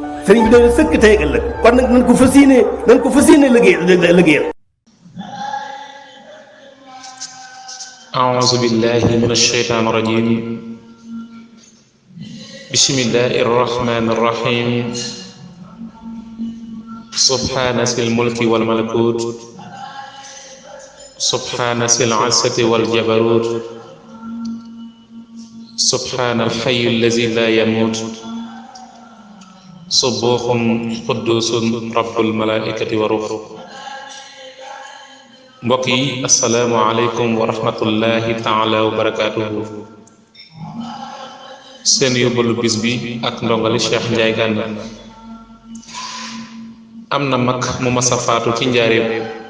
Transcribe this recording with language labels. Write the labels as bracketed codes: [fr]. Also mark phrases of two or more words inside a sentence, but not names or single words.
[wo] sëriñ bi doon sëkk tey ak ëllëg kon nag nañ ko fas yéene liggéeyal. [ar] أعوذ بالله من الشيطان الرجيم بسم الله الرحمن الرحيم سبحان ذي الملك والملكوت سبحان ذي العزة والجبروت سبحان الحي الذي لا يموت سبوح قدوس رب الملائكة والروح. [wo] mbokk yi [ar] السلام عليكم ورحمة الله تعالى وبركاته. [wo] seen yóbbalu bis bi ak ndongali Cheikh Ndiaye Gana. am na mag mu masa faatu ci njaareem.